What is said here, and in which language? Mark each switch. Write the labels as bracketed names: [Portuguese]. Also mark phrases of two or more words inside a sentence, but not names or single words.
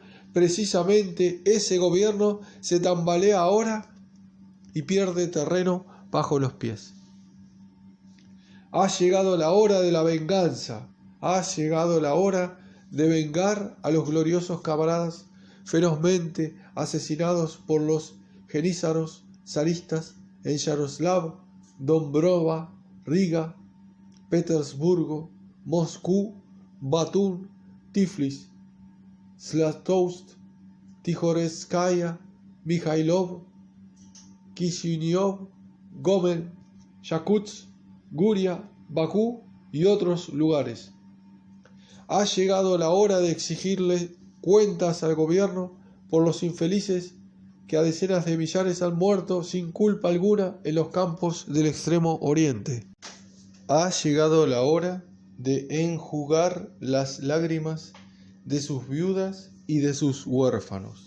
[Spanish] Precisamente ese gobierno se tambalea ahora y pierde terreno bajo los pies. Ha llegado la hora de la venganza, ha llegado la hora de vengar a los gloriosos camaradas ferozmente asesinados por los jenízaros zaristas en Yaroslav, Dombrova, Riga, Petersburgo, Moscú, Batún, Tiflis, Zlatoust, Tijoretskaya, Mikhailov, Kishinev, Gomel, Yakutsk, Guria, Bakú y otros lugares. Ha llegado la hora de exigirle cuentas al gobierno por los infelices que a decenas de millares han muerto sin culpa alguna en los campos del Extremo Oriente. Ha llegado la hora de enjugar las lágrimas de sus viudas y de sus huérfanos.